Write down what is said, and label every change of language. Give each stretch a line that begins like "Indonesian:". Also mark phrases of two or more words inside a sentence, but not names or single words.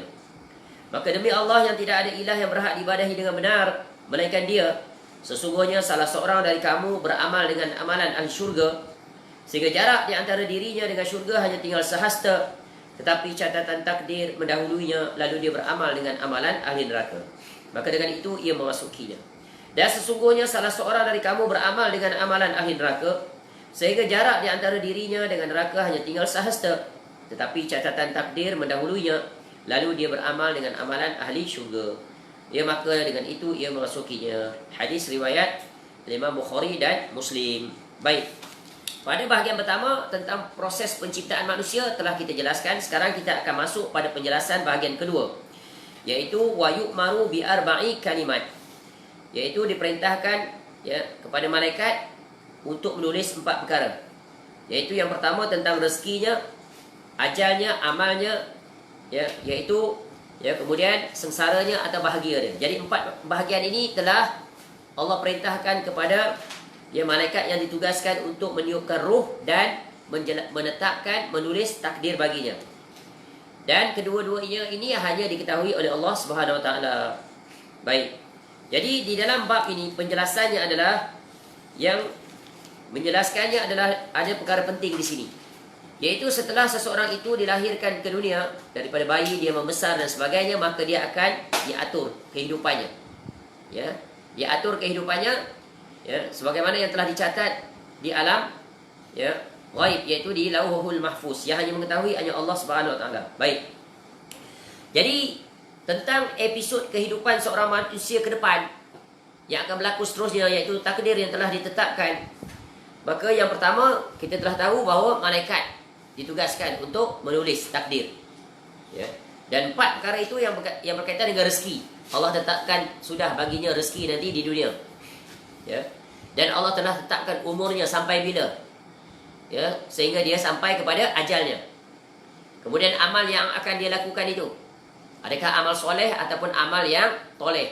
Malay: Maka demi Allah yang tidak ada ilah yang berhak diibadahi dengan benar melainkan Dia, sesungguhnya salah seorang dari kamu beramal dengan amalan ahli syurga, sehingga jarak di antara dirinya dengan syurga hanya tinggal sehasta, tetapi catatan takdir mendahuluinya, lalu dia beramal dengan amalan ahli neraka, maka dengan itu ia memasukinya. Dan sesungguhnya salah seorang dari kamu beramal dengan amalan ahli neraka, sehingga jarak di antara dirinya dengan neraka hanya tinggal sehasta, tetapi catatan takdir mendahuluinya, lalu dia beramal dengan amalan ahli syurga, maka dengan itu ia memasukinya. Hadis riwayat Imam Bukhari dan Muslim. Baik, pada bahagian pertama tentang proses penciptaan manusia telah kita jelaskan. Sekarang kita akan masuk pada penjelasan bahagian kedua, iaitu
Arabic: ويؤمر بأربع كلمات,
Malay: iaitu diperintahkan kepada malaikat untuk menulis 4 perkara, iaitu yang pertama tentang rezekinya, ajalnya, amalnya, iaitu kemudian sengsaranya atau bahagia dia. Jadi 4 bahagian ini telah Allah perintahkan kepada malaikat yang ditugaskan untuk meniupkan ruh dan menetapkan, menulis takdir baginya. Dan kedua-duanya ini hanya diketahui oleh Allah
Arabic: سبحانه وتعالى.
Malay: Baik. Jadi di dalam bab ini penjelasannya adalah, yang menjelaskannya adalah ada perkara penting di sini, yaitu setelah seseorang itu dilahirkan ke dunia, daripada bayi dia membesar dan sebagainya, maka dia akan diatur kehidupannya. Diatur kehidupannya sebagaimana yang telah dicatat di alam ghaib, yaitu di Lauhul Mahfuz, yang hanya mengetahui hanya Allah
Arabic: سبحانه وتعالى.
Malay: Baik. Jadi tentang episod kehidupan seorang manusia ke depan yang akan berlaku seterusnya, iaitu takdir yang telah ditetapkan. Maka yang pertama, kita telah tahu bahawa malaikat ditugaskan untuk menulis takdir. Dan 4 perkara itu yang berkaitan dengan rezeki. Allah tetapkan sudah baginya rezeki nanti di dunia. Dan Allah telah tetapkan umurnya sampai bila. Ya, sehingga dia sampai kepada ajalnya. Kemudian amal yang akan dia lakukan itu, adakah amal soleh ataupun amal yang toleh.